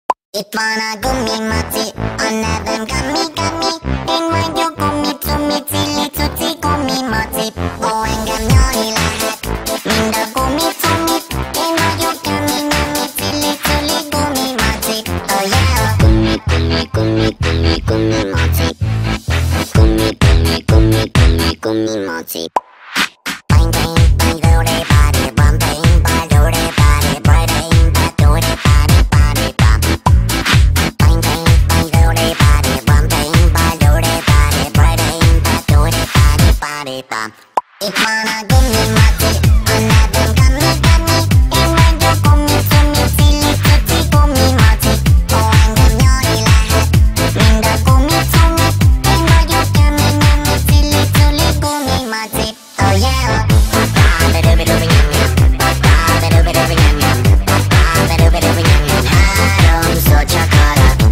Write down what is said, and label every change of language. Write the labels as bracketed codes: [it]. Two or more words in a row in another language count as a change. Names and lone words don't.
[hu] Itt van a gumimaci, a nevem Gami. Én vagyok gumi, cilli, cuci, gumimaci. Ó, engem nyalni lehet, mind a gumi. Én vagyok Gami, cilli, gumimaci. [en] Oh yeah! [hu] Gumimaci. Gumimaci. Bang, bang, bang, do de body, bum, bang, bang, do de body, bang, bang, do de body, body, bum. Bang, bang, bang, do de body, bum, bang, bang, do de body, bang, bang, do de body, body, bum. Ik van a gumimaci, a nevem Gami. Én vagyok gumi, cilli, cuci, gumimaci. Ó, engem nyalni lehet, mind a gumi. Én vagyok Gami, cilli, gumimaci. [en] Oh yeah! [hu] Háromszor csak arra.